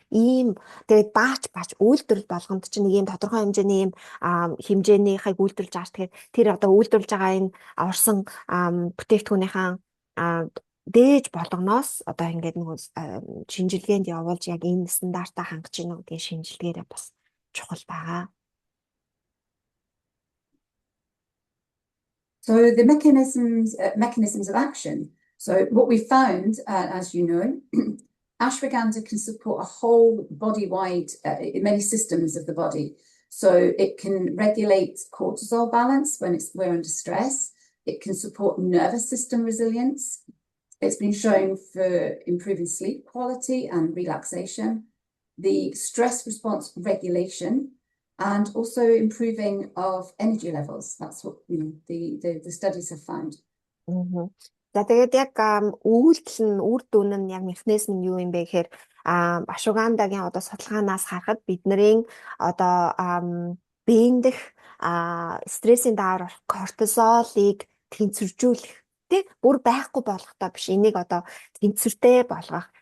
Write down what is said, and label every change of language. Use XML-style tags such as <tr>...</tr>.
<mn>Ийм тэгээд баач үйлдвэрлэл болгонд чинь нэг ийм тодорхой хэмжээний ийм хэмжээнийхийг үйлдвэрлэж байгаа. Тэгэхээр тэр одоо үйлдвэрлэж байгаа энэ орсон бүтээгдэхүүнийхээ дээж болгоноос одоо ингээд нөгөө шинжилгээнд явуулж яг энэ стандартаа хангаж ийн гэдгийг шинжилгээрээ бас чухал байгаа.</mn> <en>So the mechanisms of action. So what we found, as you know, ashwagandha can support a whole body-wide, many systems of the body. So it can regulate cortisol balance when we're under stress. It can support nervous system resilience. It's been shown for improving sleep quality and relaxation, the stress response regulation, and also improving of energy levels. That's what the studies have found.</en> <mn>За тэгээд яг үйлдэл нь үр дүн нь яг механизм нь юу юм бэ гэхээр ашугаандагийн одоо судалгаанаас харахад бидний одоо биеийн дэх стрессийн даавар кортизолыг тэнцвэржүүлэх тий бүр байхгүй болгохдоо биш энийг одоо тэнцвэртэй болгох.</mn>